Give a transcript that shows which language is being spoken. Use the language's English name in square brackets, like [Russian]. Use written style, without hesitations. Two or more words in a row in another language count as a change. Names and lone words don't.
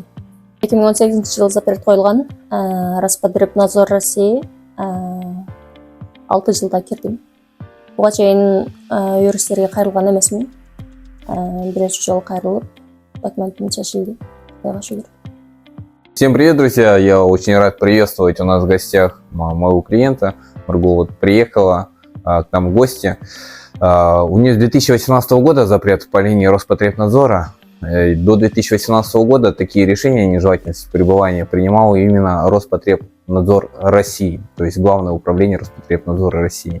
[Kyrgyz] 2018-жылы запрет коюлган. Роспотребнадзор России 6 жылда кирдим. Буга чейин юристтерге кайрылган эмесмин. Биринчи жолу кайрылып, документим чечилди. Кудайга шүгүр. [Russian] Всем привет, друзья! Я очень рад приветствовать у нас в гостях моего клиента. Марго вот приехала к нам в гости. У нее с 2018 года запрет по линии Роспотребнадзора. До 2018 года такие решения о нежелательности пребывания принимал именно Роспотребнадзор России, то есть Главное управление Роспотребнадзора России.